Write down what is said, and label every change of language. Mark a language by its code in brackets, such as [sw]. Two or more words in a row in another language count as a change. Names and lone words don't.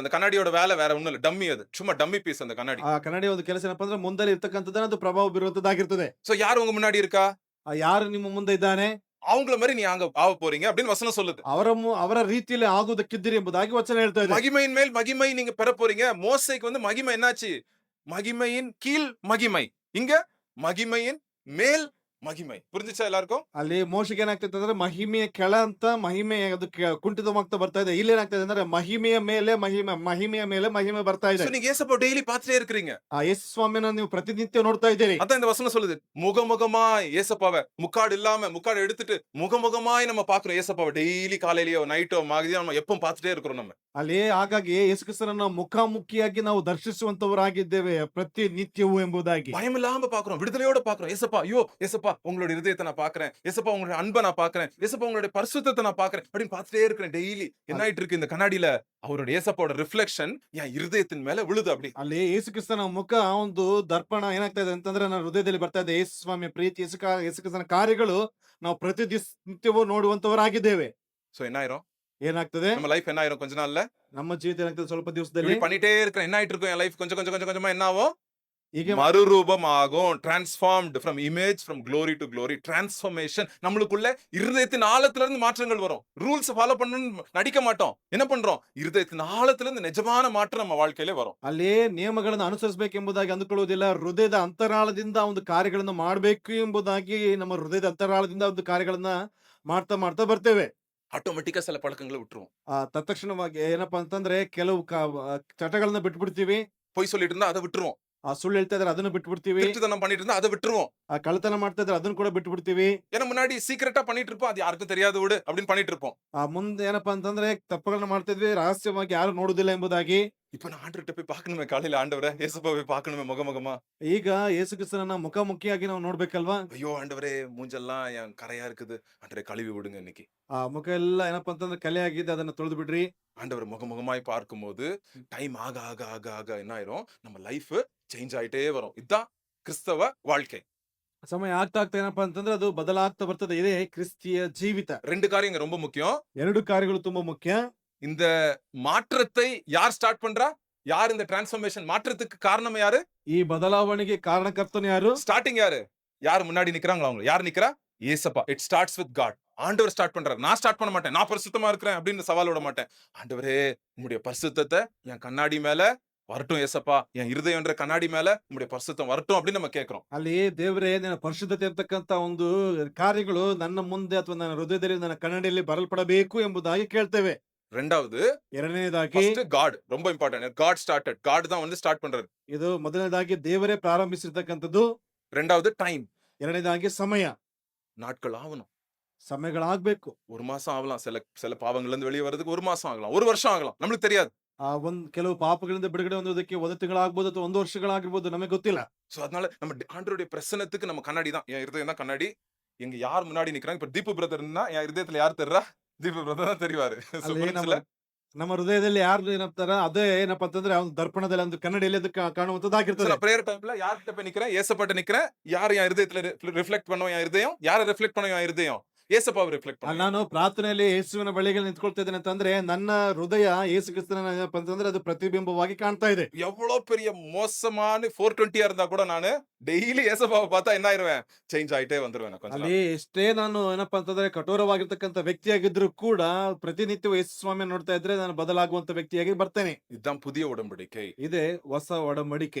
[ta] அந்த கண்ணாடியோட வேலை வேற ஒண்ணும் இல்ல, டம்மி அது, சும்மா [en] dummy piece [ta] அந்த கண்ணாடி. [kn] ಆ ಕನ್ನಡಿಯ ಒಂದು ಕೆಲಸ ಏನಪ್ಪಾ ಅಂದ್ರೆ ಮುಂದೆ ಇರ್ತಕ್ಕಂಥದ್ದನ್ನ ಅದು ಪ್ರಭಾವ ಬೀರುವಂತದ್ದಾಗಿರ್ತದೆ. [ta] சோ யார் உங்க முன்னாடி இருக்கா? [kn] ಯಾರು ನಿಮ್ಮ ಮುಂದೆ ಇದ್ದಾನೆ, [ta] அவங்கள மாதிரி நீ அங்க ஆக போறீங்க அப்படின்னு வசனம் சொல்லுது. [kn] ಅವರ ರೀತಿಯಲ್ಲಿ ಆಗುವುದಕ್ಕಿದ್ದೀರಿ ಎಂಬುದಾಗಿ ವಚನ ಹೇಳ್ತಾ ಇದೆ. [ta] மகிமையின் மேல் மகிமை நீங்க பெற போறீங்க. மோசேக்கு வந்து மகிமை என்னாச்சு? மகிமையின் கீழ் மகிமை. இங்க மகிமையின் மேல் மகிமை. புரிஞ்சுச்சா எல்லாருக்கும்? [kn] ಅಲ್ಲಿ ಮೋಶೆಗೆ ಏನಾಗ್ತದೆ ಅಂದ್ರೆ ಮಹಿಮೆಯ ಕೆಳ ಅಂತ ಮಹಿಮೆ ಅದು ಕುಂಠಿತವಾಗ್ತಾ ಬರ್ತಾ ಇದೆ. ಇಲ್ಲಿ ಏನಾಗ್ತದೆ ಅಂದ್ರೆ ಮಹಿಮೆಯ ಮೇಲೆ ಮಹಿಮೆ ಬರ್ತಾ ಇದೆ. [ta] சோ நீங்க ஏசப்பா டெய்லி பார்த்துட்டே இருக்கீங்க. [kn] ಆ ಯೇಸು ಸ್ವಾಮಿನ ನೀವು ಪ್ರತಿನಿತ್ಯ ನೋಡ್ತಾ ಇದ್ದೀರಿ. [ta] அதான் இந்த வசனம் சொல்லுது, முகமுகமாய் ஏசப்பாவை, முக்காடு எடுத்துட்டு முகமுகமாய் நம்ம பாக்குறோம் ஏசப்பாவை. டெய்லி காலையிலயோ நைட்டோ மதியம் நம்ம எப்பவும் பார்த்துட்டே இருக்கிறோம் நம்ம. [kn] ಅಲ್ಲಿ ಹಾಗಾಗಿ ಯೇಸು ಕ್ರಿಸ್ತನನ್ನ ಮುಖಾಮುಖಿಯಾಗಿ ನಾವು ದರ್ಶಿಸುವಂತವರಾಗಿದ್ದೇವೆ ಪ್ರತಿನಿತ್ಯವೂ ಎಂಬುದಾಗಿ. [ta] பயம் இல்லாம பாக்குறோம், விடுதலையோட பாக்குறோம். ஏசப்பா, ஐயோ ஏசப்பா உங்களுடைய இதயத்தை நான் பாக்குறேன், ஏசப்பா உங்களுடைய அன்பை நான் பாக்குறேன், ஏசப்பா உங்களுடைய பரிசுத்தத்தை நான் பாக்குறேன் அப்படின்னு பார்த்துட்டே இருக்கிறேன் டெய்லி. என்ன ஆயிட்டு இருக்கு இந்த கண்ணாடியில? அவருடைய ஏசப்பாவோட ரிஃப்ளெக்ஷன் என் இருதயத்தின் மேல விழுது. அப்படி [kn] ಅಲ್ಲಿ ಯೇಸು ಕ್ರಿಸ್ತನ ಮುಖ ಒಂದು ದರ್ಪಣ ಏನಾಗ್ತಾ ಇದೆ ಅಂತಂದ್ರೆ ನನ್ನ ಹೃದಯದಲ್ಲಿ ಬರ್ತಾ ಇದೆ. ಯೇಸು ಸ್ವಾಮಿಯ ಪ್ರೀತಿ, ಯೇಸು ಕ್ರಿಸ್ತನ ಕಾರ್ಯಗಳು ನಾವು ನಿತ್ಯವೂ ನೋಡುವಂತವರಾಗಿದ್ದೇವೆ. [ta] சோ என்ன ஆயிரும்? [kn] ಏನಾಗ್ತದೆ [ta] நம்ம லைஃப் என்ன ஆயிரும்? கொஞ்ச நாள்ல [kn] ನಮ್ಮ ಜೀವಿತ ಏನಾಗ್ತದೆ ಸ್ವಲ್ಪ [ta] இப்படி [kn] ದಿವಸದಲ್ಲಿ [ta] பண்ணிட்டே இருக்கிறேன். என்ன ஆயிட்டு இருக்கும் என் லைஃப்? கொஞ்சமா என்ன ஆகும்? [kn] ಹೀಗೆ [ta] மறுரூபமாகும். [en] transformed from image, from glory to glory. [ta] டிரான்ஸ்ஃபர்மேஷன். நம்மளுக்குள்ள இருதயத்தின் ஆழத்துல இருந்து மாற்றங்கள் வரும். [en] rules follow [ta] பண்ணணும்னு நடிக்க மாட்டோம். என்ன பண்றோம்? இருதயத்தின் ஆழத்துல இருந்து நிஜமான மாற்றம் நம்ம வாழ்க்கையில வரும். [kn] ಅಲ್ಲಿ ನಿಯಮಗಳನ್ನು ಅನುಸರಿಸಬೇಕೆಂಬುದಾಗಿ ಅಂದುಕೊಳ್ಳುವುದಿಲ್ಲ. ಹೃದಯದ ಅಂತರಾಳದಿಂದ ಒಂದು ಕಾರ್ಯಗಳನ್ನು ಮಾಡಬೇಕು ಎಂಬುದಾಗಿ ನಮ್ಮ ಹೃದಯದ ಅಂತರಾಳದಿಂದ ಒಂದು ಕಾರ್ಯಗಳನ್ನ ಮಾಡ್ತಾ ಬರ್ತೇವೆ. [ta] ஆட்டோமேட்டிக்கா சில பழக்கங்களை விட்டுருவோம். [kn] ತತ್ಕ್ಷಣವಾಗಿ ಏನಪ್ಪಾ ಅಂತಂದ್ರೆ ಕೆಲವು ಚಟಗಳನ್ನ ಬಿಟ್ಬಿಡ್ತೀವಿ. [ta] பொய் சொல்லிட்டு இருந்தா அதை விட்டுருவோம். [kn] ಸುಳ್ಳು ಹೇಳ್ತಾ ಇದ್ರೆ ಅದನ್ನ ಬಿಟ್ಬಿಡ್ತೀವಿ. [ta] திருட்டுத்தனம் பண்ணிட்டு இருந்தா அதை விட்டுருவோம். [kn] ಕಳ್ಳತನ ಮಾಡ್ತಾ ಇದ್ರೆ ಅದನ್ನ ಕೂಡ ಬಿಟ್ಬಿಡ್ತೀವಿ. [ta] ஏன்னா முன்னாடி சீக்கிரட்டா பண்ணிட்டு இருப்போம், அது யாருக்கும் தெரியாது விடு அப்படின்னு பண்ணிட்டு இருப்போம். [kn] ಮುಂದೆ ಏನಪ್ಪಾ ಅಂತಂದ್ರೆ ತಪ್ಪುಗಳನ್ನ ಮಾಡ್ತಾ ಇದ್ವಿ, ರಹಸ್ಯವಾಗಿ ಯಾರು ನೋಡುದಿಲ್ಲ ಎಂಬುದಾಗಿ. [ta] இப்ப நான் ஆண்டவர்கிட்ட போய் பார்க்கணுமே, காலையில ஆண்டவரே ஏசப்பா போய் பார்க்கணுமே முகமுகமா. [kn] ಈಗ ಯೇಸು ಕ್ರಿಸ್ತನನ್ನ ಮುಖಾಮುಖಿಯಾಗಿ ನಾವು ನೋಡ್ಬೇಕಲ್ವಾ? [ta] ஐயோ ஆண்டவரே மூஞ்செல்லாம் என் கரையா இருக்குது, ஆண்டவரே கழுவி விடுங்க இன்னைக்கு. [kn] ಆ ಮುಖ ಎಲ್ಲ ಏನಪ್ಪಾ ಅಂತಂದ್ರೆ ಕಲೆ ಆಗಿದೆ, ಅದನ್ನ ತೊಳೆದು ಬಿಡ್ರಿ. [ta] ஆண்டவர் முகமுகமாய் பார்க்கும்போது டைம் ஆக ஆக ஆக ஆக என்ன ஆயிரும்? நம்ம [en] life change [ta] ஆயிட்டே வரும். இதுதான் கிறிஸ்தவ வாழ்க்கை. [kn] ಸಮಯ ಆಗ್ತಾ ಏನಪ್ಪಾ ಅಂತಂದ್ರೆ ಅದು ಬದಲಾಗ್ತಾ ಬರ್ತದೆ. ಇದೇ ಕ್ರಿಸ್ತಿಯ ಜೀವಿತ. [ta] ரெண்டு காரியம் இங்க ரொம்ப முக்கியம். [kn] ಎರಡು ಕಾರ್ಯಗಳು ತುಂಬಾ ಮುಖ್ಯ. [ta] இந்த மாற்றத்தை யார் ஸ்டார்ட் பண்றா? யார் இந்த டிரான்ஸ்ஃபர்மேஷன் மாற்றத்துக்கு காரணம் யாரு? [kn] ಈ ಬದಲಾವಣೆಗೆ ಕಾರಣಕರ್ತನು ಯಾರು? [ta] ஸ்டார்டிங் யாரு? யார் முன்னாடி நிக்கிறாங்களோ அவங்க. யார் நிக்கிறா? ஏசப்பா. [en] it starts with God. [ta] ஆண்டவர் ஸ்டார்ட் பண்றாரு. நான் ஸ்டார்ட் பண்ண மாட்டேன், நான் பரிசுத்தமா இருக்கிறேன் அப்படின்னு சவால் விட மாட்டேன். ஆண்டவரே உம்முடைய பரிசுத்தத்தை என் கண்ணாடி மேல வரட்டும் ஏசப்பா, என் இருதயம்ன்ற கண்ணாடி மேல உம்முடைய பரிசுத்தம் வரட்டும் அப்படின்னு நம்ம கேட்கிறோம். [kn] ಅಲ್ಲಿ ದೇವರೇ ನಿನ್ನ ಪರಿಶುದ್ಧತೆ ಇರ್ತಕ್ಕಂತ ಒಂದು ಕಾರ್ಯಗಳು ನನ್ನ ಮುಂದೆ ಅಥವಾ ನನ್ನ ಹೃದಯದಲ್ಲಿ ನನ್ನ ಕನ್ನಡಿಯಲ್ಲಿ ಬರಲ್ಪಡಬೇಕು ಎಂಬುದಾಗಿ ಕೇಳ್ತೇವೆ. [ta] ரெண்டாவது, [kn] ಎರಡನೇದಾಗಿ [en] first God. [ta] ரொம்ப இம்பார்ட்டன்ட். [en] God started. [ta] காட் தான் வந்து ஸ்டார்ட் பண்றாரு. [kn] ಇದು ಮೊದಲನೇದಾಗಿ ದೇವರೇ ಪ್ರಾರಂಭಿಸಿರ್ತಕ್ಕಂಥದ್ದು. [ta] ரெண்டாவது டைம். [kn] ಎರಡನೇದಾಗಿ ಸಮಯ. [ta] நாட்கள் ஆகணும். [kn] ಸಮಯಗಳಾಗ್ಬೇಕು. [ta] ஒரு மாசம் ஆகலாம். சில பாவங்கள்ல இருந்து வெளியே வர்றதுக்கு ஒரு மாசம் ஆகலாம், ஒரு வருஷம் ஆகலாம், நம்மளுக்கு தெரியாது. [kn] ಕೆಲವು ಪಾಪಗಳಿಂದ ಬಿಡುಗಡೆ ಹೊಂದೋದಕ್ಕೆ 1 ತಿಂಗಳಾಗ್ಬೋದು ಅಥವಾ 1 ವರ್ಷಗಳಾಗಿರ್ಬೋದು, ನಮಗೆ ಗೊತ್ತಿಲ್ಲ. [ta] சோ அதனால நம்ம ஆண்டவருடைய பிரசன்னத்துக்கு நம்ம கண்ணாடி தான். என் இருதயம் தான் கண்ணாடி. எங்க யார் முன்னாடி நிக்கிறாங்க? இப்ப தீபு பிரதர்னா என் இருதயத்துல யார் தெரிறா? தீபு பிரதர் தான் தெரிவாரு. [kn] ಅಲ್ಲಿ ನಮ್ಮ ಹೃದಯದಲ್ಲಿ ಯಾರು ಏನಂತಾರ ಅದೇ ಏನಪ್ಪಾ ಅಂತಂದ್ರೆ ಅವ್ನ ದರ್ಪಣದಲ್ಲಿ ಒಂದು ಕನ್ನಡಿಯಲ್ಲಿ ಅದು ಕಾಣುವಂತದ್ದಾಗಿರ್ತದೆ. [en] prayer timela [ta] யார்கிட்ட போய் நிக்கிறேன்? ஏசப்பாட்ட நிக்கிறேன். யார் என் இருதயத்துல ரிஃப்ளெக்ட் பண்ணுவோம்? என் இருதயம். யாரை ரிஃப்ளெக்ட் பண்ணுவோம்? என் இருதயம். ஏசப்பாவை ரிஃப்ளெக்ட் பண்ணுவோம். [kn] ನಾನು ಪ್ರಾರ್ಥನೆಯಲ್ಲಿ ಯೇಸುವಿನ ಬಳಿಗೆ ನಿಂತ್ಕೊಳ್ತಾ ಇದ್ದೇನೆ ಅಂತಂದ್ರೆ ನನ್ನ ಹೃದಯ ಯೇಸು ಕ್ರಿಸ್ತನ ಏನಪ್ಪಾ ಅಂತಂದ್ರೆ ಅದು ಪ್ರತಿಬಿಂಬವಾಗಿ ಕಾಣ್ತಾ ಇದೆ. [ta] எவ்வளவு பெரிய மோசமான 420 இருந்தா கூட நானு டெய்லி ஏசப்பாவை பார்த்தா என்ன ஆயிருவேன்? சேஞ்ச் ஆயிட்டே வந்துருவேன். [kn] ಅಲ್ಲಿ ಎಷ್ಟೇ ನಾನು ಏನಪ್ಪಾ ಅಂತಂದ್ರೆ ಕಠೋರವಾಗಿರ್ತಕ್ಕಂಥ ವ್ಯಕ್ತಿಯಾಗಿದ್ರು ಕೂಡ ಪ್ರತಿನಿತ್ಯ ಯೇಸು ಸ್ವಾಮಿ ನೋಡ್ತಾ ಇದ್ರೆ ನಾನು ಬದಲಾಗುವಂತ ವ್ಯಕ್ತಿಯಾಗಿ ಬರ್ತೇನೆ. [ta] இதுதான் புதிய உடன்படிக்கை. [kn] ಇದೇ ಹೊಸ ಒಡಂಬಡಿಕೆ.